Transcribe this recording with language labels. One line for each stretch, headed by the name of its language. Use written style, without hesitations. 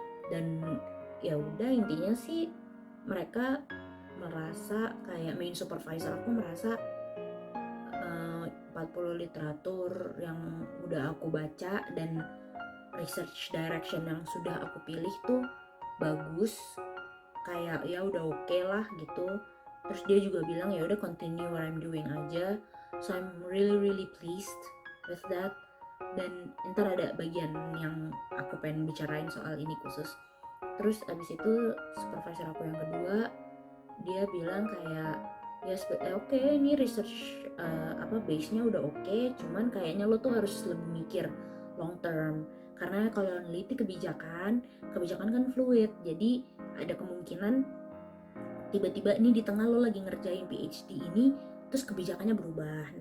Indonesian: Dan ya udah, intinya sih mereka merasa kayak main supervisor aku merasa 40 literatur yang udah aku baca dan research direction yang sudah aku pilih tuh bagus, kayak ya udah oke lah gitu. Terus dia juga bilang ya udah
English: continue what I'm doing
Indonesian: aja,
English: so I'm really pleased with that.
Indonesian: Dan ntar ada bagian yang aku pengen bicarain soal ini khusus. Terus abis itu supervisor aku yang kedua dia bilang kayak ya oke, ini research base-nya udah oke, cuman kayaknya lo tuh harus lebih mikir long term, karena kalau neliti kebijakan kan fluid, jadi ada kemungkinan tiba-tiba nih di tengah lo lagi ngerjain PhD ini terus kebijakannya berubah.